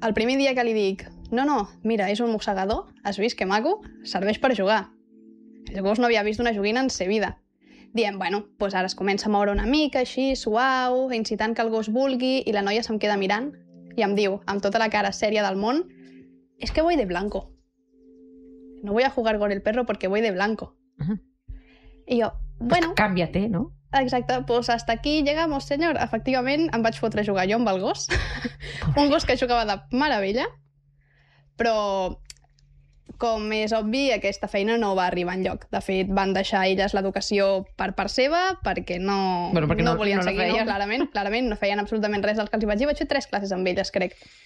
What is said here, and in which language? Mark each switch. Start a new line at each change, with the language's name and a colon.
Catalan: El primer dia que li dic, no, mira, és un mossegador, has vist que maco, serveix per jugar. El gos no havia vist una joguina en sa vida. Diem, bueno, doncs ara es comença a moure una mica, així, suau, incitant que el gos vulgui, i la noia se'm queda mirant i em diu, amb tota la cara sèria del món, és que
Spanish: voy de blanco. No voy a jugar con el perro porque voy de blanco.
Catalan: Uh-huh. I jo, bueno...
Spanish: Pues cámbiate, no?
Catalan: Exacte, doncs
Spanish: hasta aquí llegamos, señor.
Catalan: Efectivament, em vaig fotre a jugar jo amb el gos. Un gos que jugava de meravella. Però, com és obvi, aquesta feina no va arribar enlloc. De fet, van deixar elles l'educació per part seva, perquè no, bueno, perquè no volien no seguir. No, clarament, no feien absolutament res dels que els vaig dir. Vaig fer 3 classes amb elles, crec.